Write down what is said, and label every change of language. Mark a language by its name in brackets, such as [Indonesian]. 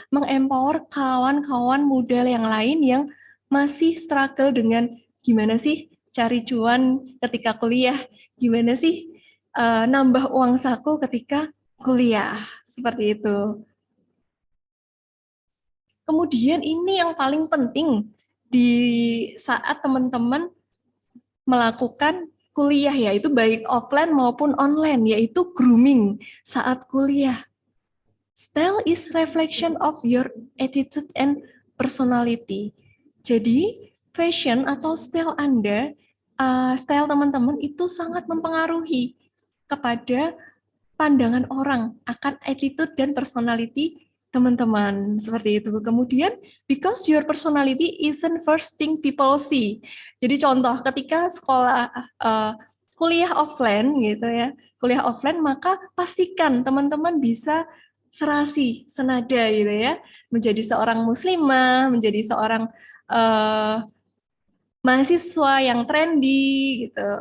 [Indonesian] Mengempower kawan-kawan muda yang lain yang masih struggle dengan gimana sih cari cuan ketika kuliah, gimana sih nambah uang saku ketika kuliah, seperti itu. Kemudian ini yang paling penting di saat teman-teman melakukan kuliah, yaitu baik offline maupun online, yaitu grooming saat kuliah. [English] Style is reflection of your attitude and personality. [Indonesian] Jadi, fashion atau style Anda, style teman-teman itu sangat mempengaruhi kepada pandangan orang akan attitude dan personality teman-teman. Seperti itu. [English] Kemudian, because your personality isn't first thing people see. [Indonesian] Jadi contoh, ketika sekolah kuliah offline gitu ya, kuliah offline, maka pastikan teman-teman bisa serasi, senada gitu ya, menjadi seorang muslimah, menjadi seorang mahasiswa yang trendy gitu.